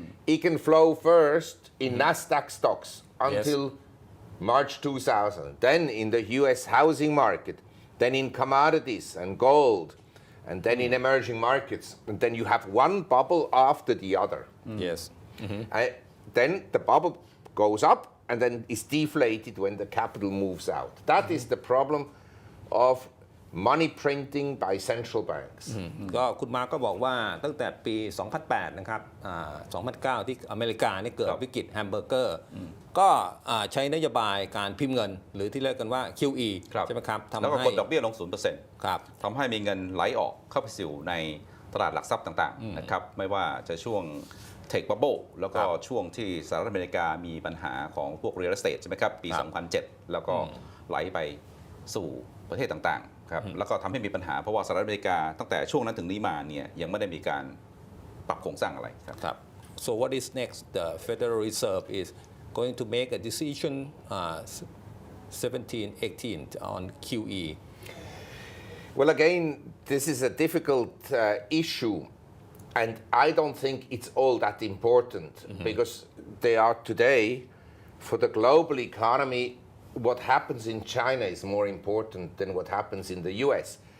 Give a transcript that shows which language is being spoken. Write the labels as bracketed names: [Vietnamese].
[English] It can flow first in Nasdaq stocks until March 2000, then in the US housing market, then in commodities and gold, and then in emerging markets. And then you have one bubble after the other. Yes. Then the bubble goes up and then is deflated when the capital moves out. That is the problem of money printing by central banks. [Thai] ก็คุณมาร์คก็บอกว่าตั้งแต่ปี 2008 นะครับ2009 ที่อเมริกานี่เกิดวิกฤตแฮมเบอร์เกอร์ก็ใช้นโยบายการพิมพ์เงินหรือที่เรียกกันว่า QE ใช่ไหมครับ แล้วก็กดดอกเบี้ยลง 0% ครับ ทำให้มีเงินไหลออกเข้าไปสู่ในตลาดหลักทรัพย์ต่างๆนะครับไม่ว่าจะช่วงTech Bubble แล้วก็ช่วงที่สหรัฐอเมริกามีปัญหาของพวก Real Estate ใช่ไหมครับปี 2007 แล้วก็ไหลไปสู่ประเทศต่างๆครับแล้วก็ทำให้มีปัญหาเพราะว่าสหรัฐอเมริกาตั้งแต่ช่วงนั้นถึงนี้มาเนี่ยยังไม่ได้มีการปรับโครงสร้างอะไรครับ [English] So what is next? The Federal Reserve is going to make a decision 17-18 on QE. Well, again, this is a difficult issue.And I don't think it's all that important because they are today, for the global economy, what happens in China is more important than what happens in the US.